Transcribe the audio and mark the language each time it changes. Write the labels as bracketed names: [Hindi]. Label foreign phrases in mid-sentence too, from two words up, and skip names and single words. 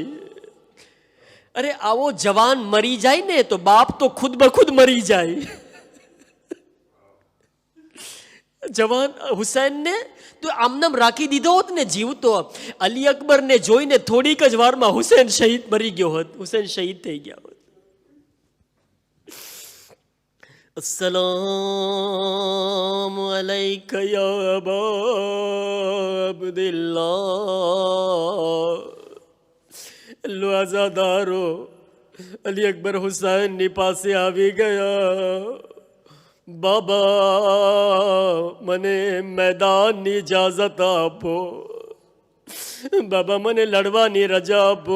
[Gujarati] અરે આવો જવાન મરી જાય ને તો બાપ તો ખુદ બખુદ મરી જાય. જવાન હુસૈનને તો આમનામ રાખી દીધો હોત ને જીવતો, અલી અકબરને જોઈને થોડીક જ વારમાં હુસૈન શહીદ મરી ગયો હોત, હુસૈન શહીદ થઈ ગયા હોત. [Arabic] السلام عليك يا أبا અબ્દુલ્લાહ. [Gujarati] લો આઝાદારો અલી અકબર હુસૈનની પાસે આવી ગયા. બાબા મને મેદાનની ઇજાઝત આપો, બાબા મને લડવાની રજા આપો.